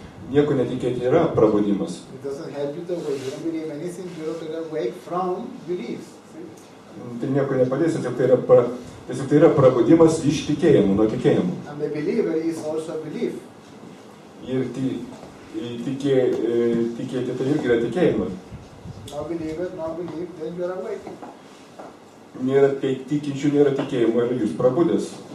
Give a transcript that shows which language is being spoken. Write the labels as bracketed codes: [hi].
[lt] Nieko netikėti yra prabudimas. [en] It doesn't help you to awake. You don't believe anything, you're awake from beliefs. See? [lt] Tai nieko nepadės, tiesiog tai yra prabudimas iš tikėjimų, nuo tikėjimų. [en] And the believer is also a belief. [lt] Ir tikėti tai irgi yra tikėjimas. [en] No believer, no belief, then you're awake. [lt] Nėra tikinčių, nėra tikėjimo ir jūs prabudęs.